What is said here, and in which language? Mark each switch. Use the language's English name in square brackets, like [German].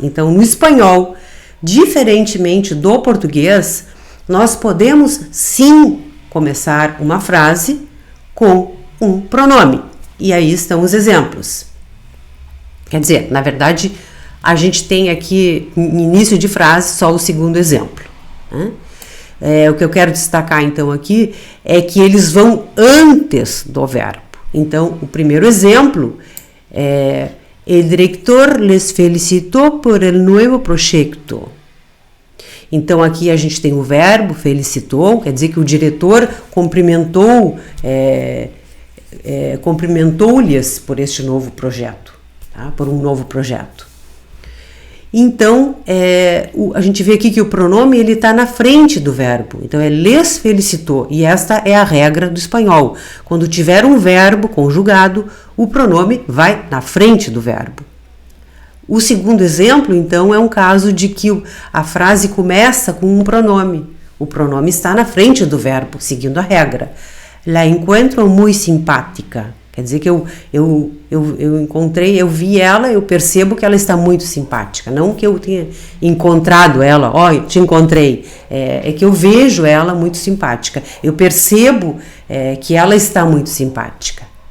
[Portuguese] Então, no espanhol, diferentemente do português, nós podemos sim começar uma frase com um pronome. E aí estão os exemplos. Quer dizer, na verdade, a gente tem aqui, no início de frase, só o segundo exemplo, né? O que eu quero destacar, então, aqui é que eles vão antes do verbo. Então, o primeiro exemplo é: [Spanish] el director les felicitó por el nuevo proyecto. [Portuguese] Então, aqui a gente tem o verbo felicitou, quer dizer que o diretor cumprimentou-lhes por este novo projeto, tá? Por um novo projeto. Então, a gente vê aqui que o pronome ele está na frente do verbo. Então, é les felicitou. E esta é a regra do espanhol. Quando tiver um verbo conjugado, o pronome vai na frente do verbo. O segundo exemplo, então, é um caso de que a frase começa com um pronome. O pronome está na frente do verbo, seguindo a regra. [Spanish] La encuentro muy simpática. [Portuguese] Quer dizer que eu vi ela, eu percebo que ela está muito simpática. Não que eu tenha encontrado ela, te encontrei. É que eu vejo ela muito simpática. Eu percebo que ela está muito simpática.